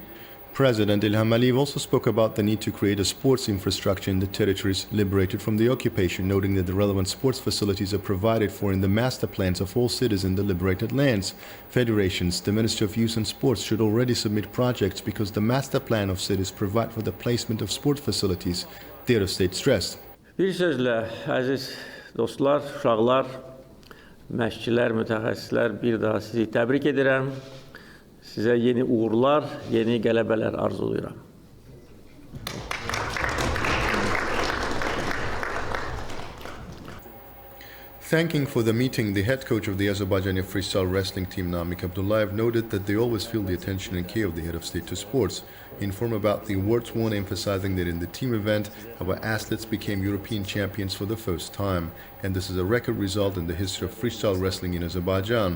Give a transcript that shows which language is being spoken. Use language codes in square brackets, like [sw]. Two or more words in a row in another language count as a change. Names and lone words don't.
[en] President Ilham Aliyev also spoke about the need to create a sports infrastructure in the territories liberated from the occupation, noting that the relevant sports facilities are provided for in the master plans of all cities in the liberated lands. Federations, the Ministry of Youth and Sports should already submit projects because the master plan of cities provide for the placement of sport facilities, the head of state stressed. [az] Bir sözlə, əziz dostlar, uşaqlar, məşqçilər, mütəxəssislər, bir daha sizi təbrik edirəm. Sizə yeni uğurlar, yeni qələbələr arzulayıram. [en] Thanking for the meeting, the head coach of the Azerbaijani freestyle wrestling team, Namik Abdullayev, noted that they always feel the attention and care of the head of state to sports. He informed about the awards won, emphasizing that in the team event, our athletes became European champions for the first time, and this is a record result in the history of freestyle wrestling in Azerbaijan.